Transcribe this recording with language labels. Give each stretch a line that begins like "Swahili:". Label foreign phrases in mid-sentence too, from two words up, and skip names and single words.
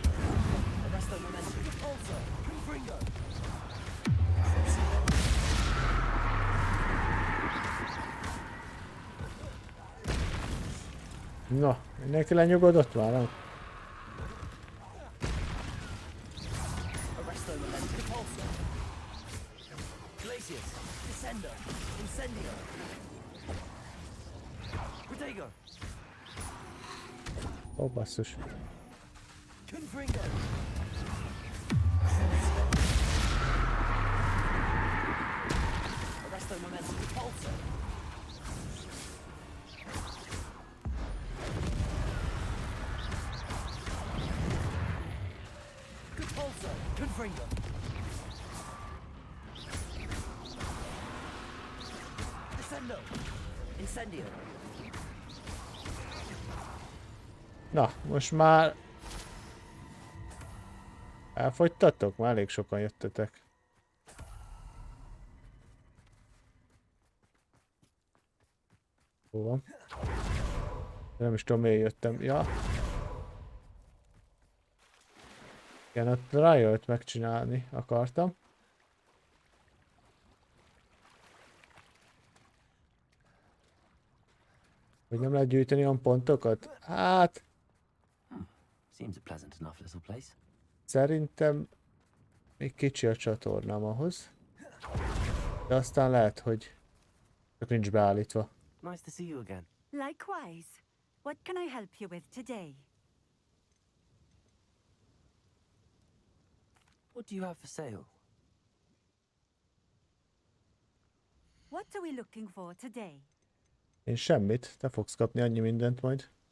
Latin: Arresto momentum. Also. Confringo.
Hungarian: Na, mindenki lenyugodott már, nem?
Latin: Arresto momentum. Also. Glacius. Descendo. Incendio. Protego.
Hungarian: Ó, basszus.
Latin: Confringo. Arresto momentum. Also. Compulso. Confringo. Descendo. Incendio.
Hungarian: Na, most már... Elfogytatok? Már elég sokan jöttetek. Hol van? Nem is tudom, miért jöttem. Ja. Igen, ott rájött megcsinálni akartam. Hogy nem lehet gyűjteni olyan pontokat? Hát...
English: Seems a pleasant enough little place.
Hungarian: Szerintem még kicsi a csatornám ahhoz. De aztán lehet, hogy csak nincs beállítva.
English: Nice to see you again. Likewise. What can I help you with today? What do you have for sale? What are we looking for today?
Hungarian: Én semmit, te fogsz kapni annyi mindent majd.